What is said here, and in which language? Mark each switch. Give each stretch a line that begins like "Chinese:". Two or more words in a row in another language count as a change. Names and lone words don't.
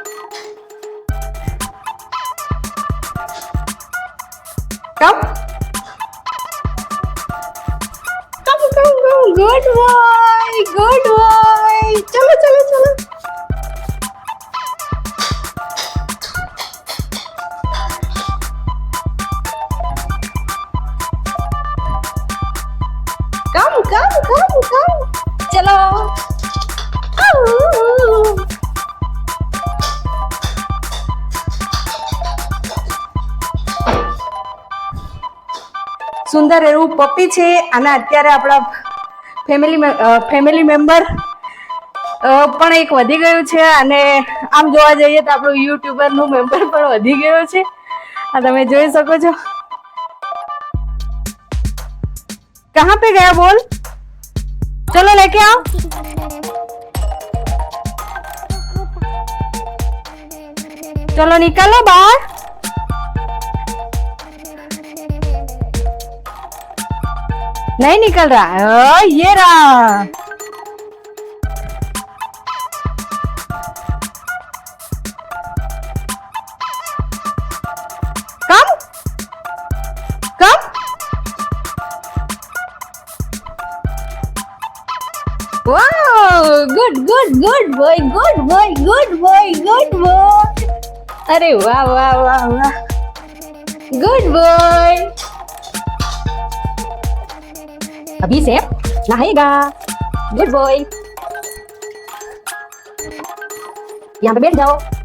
English: come come come come. good boy good boy.
Gujarati: ચલો ચલો ચલો.
English: come come come come. चलो.
Gujarati: સુંદર એવું પપ્પી છે અને અત્યારે આપણા
English: family member
Gujarati: પણ એક વધી ગયું છે અને આમ જોવા જઈએ તો આપણું યુટ્યુબર નું મેમ્બર પણ વધી ગયો છે. આ તમે જોઈ શકો છો.
Hindi: कहाँ पे गया बोल? चलो लेके आओ. चलो निकलो बाहर. नहीं निकल रहा. ये रहा.
English: come come. Wow, good good good boy, good boy, good boy, good boy.
Hindi: अरे वाह वाह वाह वाह.
English: Good boy.
Hindi: अभी से नहाएगा.
English: Good boy.
Hindi: यहाँ पे बैठ जाओ.